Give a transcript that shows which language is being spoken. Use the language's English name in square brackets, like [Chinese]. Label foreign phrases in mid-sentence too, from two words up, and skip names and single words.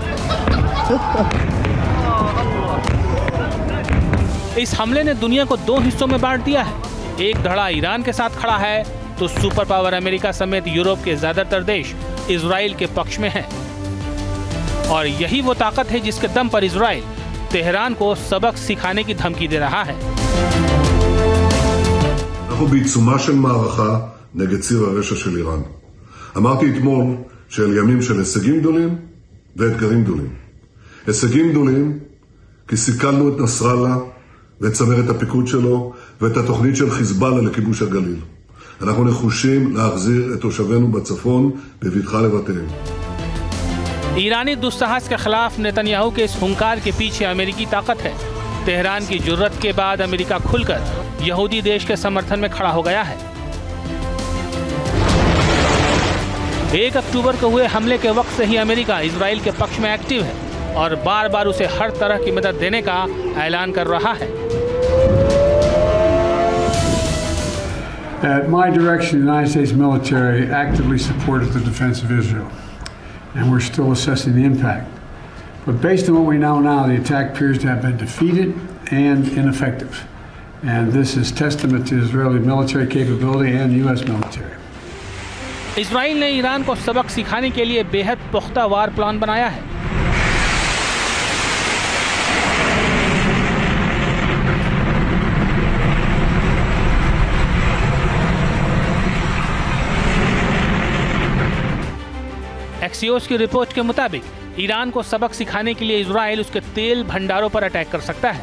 [Hindi] इस हमले ने दुनिया को 2 हिस्सों में बांट दिया है। एक धड़ा ईरान के साथ खड़ा है तो [English] super power [Hindi] अमेरिका समेत यूरोप के ज्यादातर देश इजराइल के पक्ष में हैं। और यही वो ताकत है जिसके दम पर इजराइल तेहरान को सबक सिखाने की धमकी दे रहा है। [Hebrew] אנחנו בעיצומה של מערכה נגד ציר הרשע של איראן. אמרתי אתמול שאלה ימים של הישגים גדולים ואתגרים גדולים. הישגים גדולים כי סיכלנו את נסראללה ואת צמרת הפיקוד שלו ואת התוכנית של חיזבאללה לכיבוש הגליל. אנחנו נחושים להחזיר את תושבינו בצפון בבטחה לבתיהם. [Hindi] ईरानी दुस्साहस के खिलाफ नेतन्याहू के इस हुंकार के पीछे अमेरिकी ताकत है। तेहरान की जुर्रत के बाद अमेरिका खुलकर यहूदी देश के समर्थन में खड़ा हो गया है। 1 अक्टूबर को हुए हमले के वक्त से ही अमेरिका इजराइल के पक्ष में एक्टिव है और बार बार उसे हर तरह की मदद देने का ऐलान कर रहा है। [English] At my direction, the United States military actively supported the defense of Israel, and we're still assessing the impact. But based on what we know now, the attack appears to have been defeated and ineffective. And this is testament to Israeli military capability and U.S. military. [Hindi] इजराइल ने ईरान को सबक सिखाने के लिए बेहद पुख्ता [English] war plan [Hindi] बनाया है। एक्सियोस की रिपोर्ट के मुताबिक ईरान को सबक सिखाने के लिए इजराइल उसके तेल भंडारों पर अटैक कर सकता है।